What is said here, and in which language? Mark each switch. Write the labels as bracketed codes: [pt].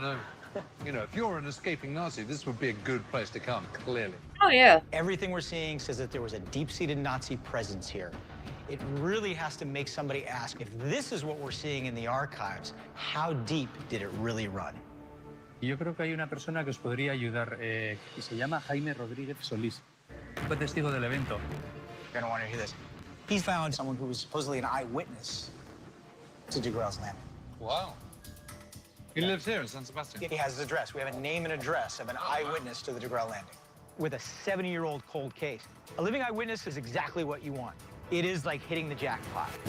[en] No. You know, if you're an escaping Nazi, this would be a good place to come, clearly. Oh yeah. Everything we're seeing says that there was a deep-seated Nazi presence here. It really has to make somebody ask, if this is what we're seeing in the archives, how deep did it really run? [es] Yo creo que hay una persona que os podría ayudar y se llama Jaime Rodríguez Solís. Fue testigo del evento. [en] You're gonna want to hear this. He's found someone who was supposedly an eyewitness to de Grael's landing. Wow. He lives here in San Sebastian. He has his address. We have a name and address of an eyewitness to the de Grael landing. With a 70-year-old cold case. A living eyewitness is exactly what you want. It is like hitting the jackpot.